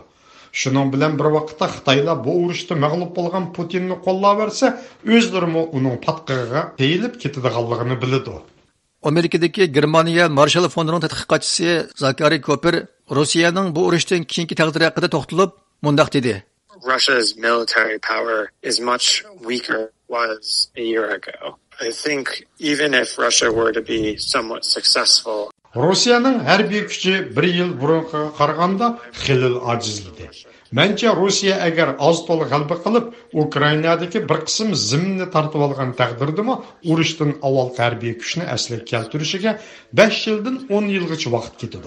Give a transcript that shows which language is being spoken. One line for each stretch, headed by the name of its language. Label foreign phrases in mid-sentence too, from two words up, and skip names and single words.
Uzbek: Shuning bilan bir vaqtda Xitoylar bu urushda mag'lub bo'lgan Putinni qo'llab versa, o'zlari uning patqig'iga teyilib ketadiganligini biladi. Amerikadagi Germaniya Marshall fondining tadqiqotchisi Zakari Koper Rossiyaning bu urushdan keyingi taqdiri haqida to'xtalib, mundaq dedi.
English: Russia's military power is much weaker was a year ago. I think even if Russia were to be somewhat successful,
Uzbek: Rossiyaning harbiy kuchi 1 yil burunga qaraganda xilil ojizladi. Mencha Rossiya agar oz-to'la g'alaba qilib, Ukrainadagi bir qism ziminni tortib olgan taqdirdami, urushdan avval harbiy kuchni asliga keltirishiga 5 yildan 10 yilgacha vaqt ketadi.